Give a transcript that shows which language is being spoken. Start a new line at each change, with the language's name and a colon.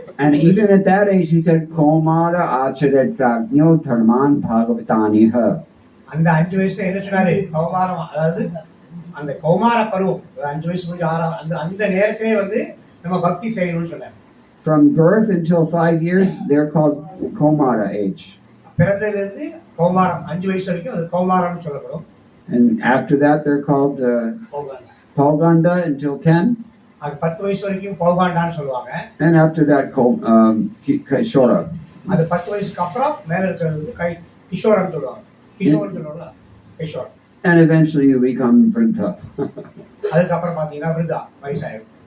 English: And even at that age, he said,
Sanskrit: "Komara acharet prajño dharman bhagavatani ha."
Tamil: அந்த 5 வயசுல என்ன சொன்னாரு, கௌமாரம், அதாவது அந்த கௌமார பருவம், 5 வயசு முடிஞ்சு 6 அந்த நேரத்திலே வந்து நம்ம பக்தி செய்யணும்னு சொன்னார்.
English: From birth until 5 years, they're called Komara age.
Tamil: பிறந்ததிலிருந்து கௌமாரம் 5 வயசு வரைக்கும் அது கௌமாரம்னு சொல்லப்படும்.
English: And after that, they're called Pauganda until 10.
Tamil: அது 10 வயசு வரைக்கும் பௌகாண்டான்னு சொல்லுவாங்க.
English: And after that, Kishora.
Tamil: அது 10 வயசுக்கு அப்புறம் மேல இருக்கிறது கிஷோரன் சொல்லுவாங்க. கிஷோரன் சொல்லுவாங்க, Kishore.
English: And eventually you become Vrinda.
Tamil: அதுக்கப்புறம் பாத்தீங்கன்னா விருதா வயசாயிடும்.